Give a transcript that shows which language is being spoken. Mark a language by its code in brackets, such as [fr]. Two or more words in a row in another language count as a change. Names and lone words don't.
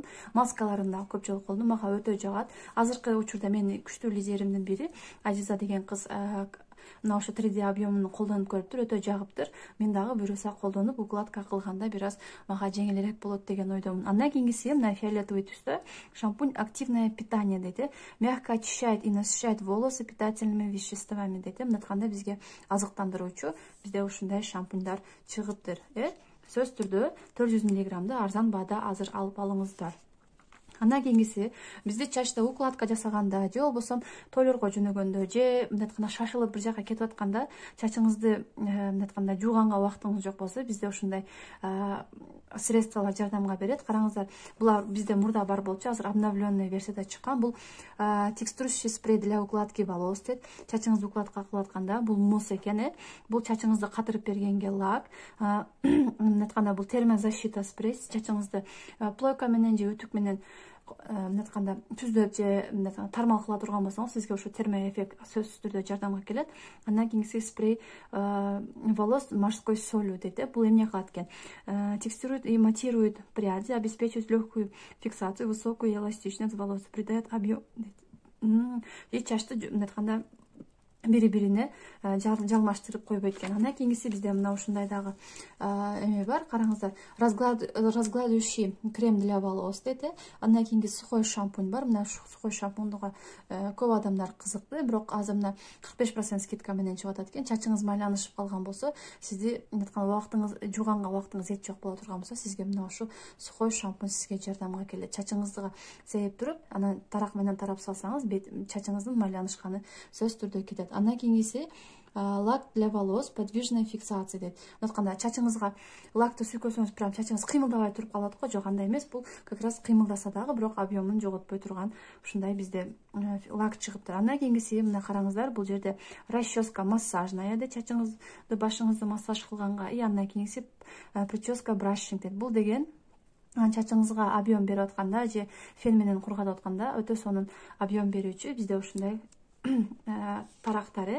[ky] Маскаларын да көп жолу колдондум. Мага өтө жагат. Азыркы учурда менин күчтүү лидеримдин бири Азиза деген кыз мына ошо 3D объемун колдонуп көрүптүр, өтө жагыптыр. Мен дагы буюрса колдонуп, укладка кылганда бир аз мага жеңилирээк болот деген ойдомун. Андан кийинкиси мына фиолетовый түстө [ru] шампунь активное питание [ky] дейт. [ru] Мягко очищает и насыщает волосы питательными веществами дейт. [ky] Мындай айтканда бизге азыктандыруучу, бизде ушундай шампуньдар чыгыптыр. Сөз түрдө 400 мг арзан баада азыр алып алыңыздар. Андан кийинкиси бизде чачта укладка жасаганда, же болбосо тойлорго жөнөгөндө, же мындай айтканда шашылып бир жака кетип атканда, чачыңызды мындай айтканда жууганга убактыңыз жок болсо, бизде ушундай средстволор жардамга берет. Караңыздар, булар бизде мурда бар болчу, азыр обновленный версияда чыккан. Бул [ru] текстурирующий спрей для укладки волос [ky] дейт. Чачыңызды укладка кылып атканда, бул мусс экен. Бул чачыңызды катырып бергенге лак. Мындай айтканда бул [ru] термозащита спрей. [ky] Чачыңызды плойка менен же үтүк менен мындай айтканда түздөп же тармал кыла турган болсоңуз, сизге ошо термоэффект сөзсүз түрдө жардамга келет. Андан кийинкиси [ru] спрей волос морской солью [ky] дейт. Бул эмне кылат экен? [ru] Текстурирует и матирует пряди, обеспечивает легкую фиксацию, высокую эластичность волос, придает объем дейт. [ky] И чачты мындай айтканда бири-бирине жалмаштырып койбойт экен. Андан кийинкиси бизде мына ушундай дагы эме бар. Караңыздар, [ru] разгладывающий крем для волос [ky] дейт. Андан кийинки [ru] сухой шампунь [ky] бар. Мына [ru] сухой шампуньга [ky] көп адамдар кызыкты, бирок азыр мына 45% скидка менен чыгып атат экен. Чачыңыз майланышып калган болсо, сизди мындай убактыңыз жууганга убактыңыз эч жок боло турган болсо, сизге мына ушу [ru] сухой шампунь [ky] сизге жардамга келет. Чачыңызга сейип туруп, анан тарак менен тарап салсаңыз, чачыңыздын майланышканы сөзсүз түрдө кетет. Андан кийинкиси [ru] лак для волос подвижной фиксации [ky] дейт. Мындай чачыңызга лакты сүйкөсөңүз, прям чачыңыз кыймылдабай туруп калат го, жок андай эмес. Бул [ru] как раз [ky] кыймылдаса дагы, бирок объемун жоготпой турган ушундай бизде лак чыгыптыр. Андан кийинкиси мына караңыздар, бул жерде [ru] расческа массажная [ky] дейт, чачыңызды, башыңызды массаж кылганга. И андан кийинкиси [ru] прическа брашинг [ky] дейт. Бул деген чачыңызга объем берип атканда же фен менен кургатып атканда өтө сонун объем берүүчү бизде ушундай тарактары.